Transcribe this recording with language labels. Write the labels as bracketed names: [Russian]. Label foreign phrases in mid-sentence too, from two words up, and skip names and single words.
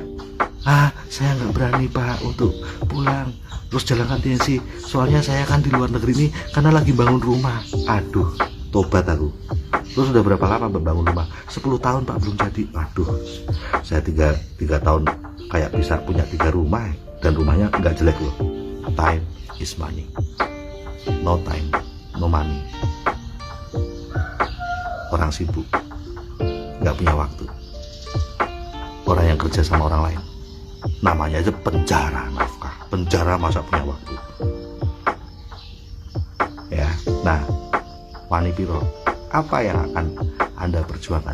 [Indonesian] Saya nggak berani Pak untuk pulang terus jalan tensi, soalnya saya kan di luar negeri ini karena lagi bangun rumah. Aduh, tobat aku. Terus udah berapa lama bangun rumah? 10 tahun Pak, belum jadi. Aduh, saya 3 tahun kayak bisa punya 3 rumah, dan rumahnya nggak jelek loh. [English] Time is money. No time, no money. [Indonesian] Orang sibuk, nggak punya waktu. Orang yang kerja sama orang lain, namanya aja penjara nafkah. Penjara masa punya waktu ya. Nah, [Javanese] wani piro, [Indonesian] apa yang akan Anda perjuangkan?